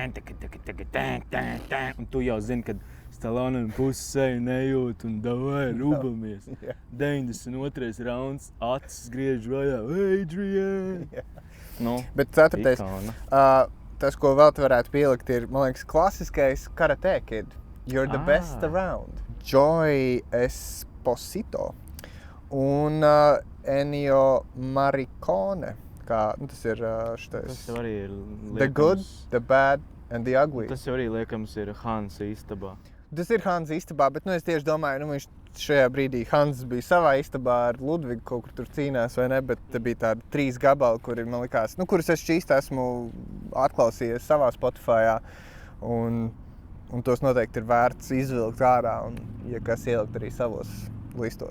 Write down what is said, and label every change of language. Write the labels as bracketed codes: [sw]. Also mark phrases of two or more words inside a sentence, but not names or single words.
[lv] Un tu jau zini, kad Stallone pusi seju nejūt un davai rūbamies. 92. rauns, acis griež vaļā. Adrian! Bet ceturtais, tas, ko vēl varētu pielikt, ir, man liekas, klasiskais Karate Kid. [en] You're the best around. [lv] Joey Esposito un Ennio Morricone. Tas ir šitais. Tas arī ir liekams. The Good, The Bad and The Ugly. Tas jau arī liekams ir Hansa istabā. Tas ir Hansa istabā, bet es tieši domāju, viņš šajā brīdī Hans bija savā istabā ar Ludvigu, kaut kur tur cīnās vai ne, bet te bija tādi 3 gabali, kuri man likās, kurus es šķīsti esmu atklausījies savā Spotifyā, un tos noteikti ir vērts izvilkt ārā un, ja kas, ielikt arī savos listos.